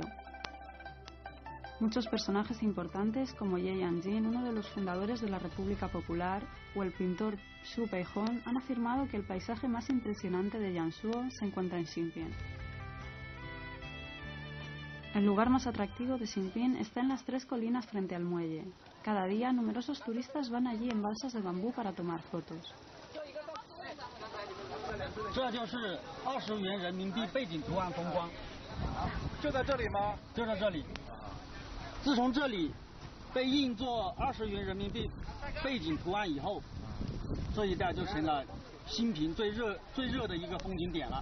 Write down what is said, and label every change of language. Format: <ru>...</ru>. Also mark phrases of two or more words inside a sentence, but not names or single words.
<es>Muchos personajes importantes, como Ye Yanjin, uno de los fundadores de la República Popular, o el pintor Xu Peihong, han afirmado que el paisaje más impresionante de Jiangsu se encuentra en Xinpian. El lugar más atractivo de Xinpian está en las 3 colinas frente al muelle. Cada día, numerosos turistas van allí en balsas de bambú para tomar fotos.</es> <zh>这就是20元人民币背景图案风光，就在这里吗？就在这里。自从这里被印作20元人民币背景图案以后，这一带就成了新平最热的一个风景点了。</zh>